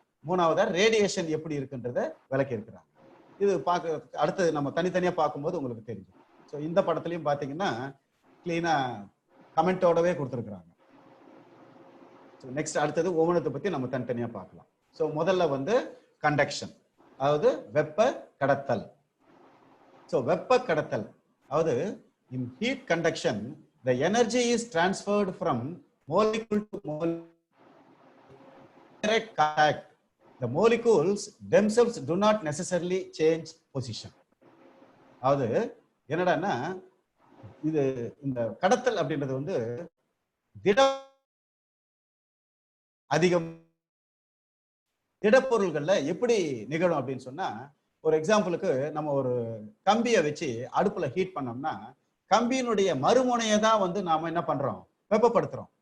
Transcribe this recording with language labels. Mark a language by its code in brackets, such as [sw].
[ta] மூணாவதா ரேடியேஷன் எப்படி இருக்குன்றதை விளக்கி இருக்கிறாங்க. இது பார்க்க அடுத்தது நம்ம தனித்தனியா பார்க்கும்போது உங்களுக்கு தெரியும். ஸோ இந்த படத்துலையும் பார்த்தீங்கன்னா கிளீனா கமெண்டோடவே கொடுத்துருக்குறாங்க. ஸோ நெக்ஸ்ட் அடுத்தது ஒவ்வொன்றத்தை பத்தி நம்ம தனித்தனியா பார்க்கலாம். ஸோ முதல்ல வந்து கண்டக்ஷன், அதாவது வெப்ப கடத்தல். ஸோ வெப்ப கடத்தல் அதாவது [en] in heat conduction the energy is transferred from molecule to molecule. Direct contact, the molecules themselves do not necessarily change position. [ta] அதாவது என்னடான்னா இது இந்த கடத்தல் அப்படின்றது வந்து அதிகம் திடப்பொருள்கள்ல எப்படி நிகழும் அப்படின்னு சொன்னா, ஒரு எக்ஸாம்பிளுக்கு நம்ம ஒரு கம்பியை வச்சு அடுப்புல ஹீட் பண்ணோம்னா கம்பியினுடைய மறுமுனையை தான் வந்து நாம என்ன பண்றோம், வெப்பப்படுத்துறோம்.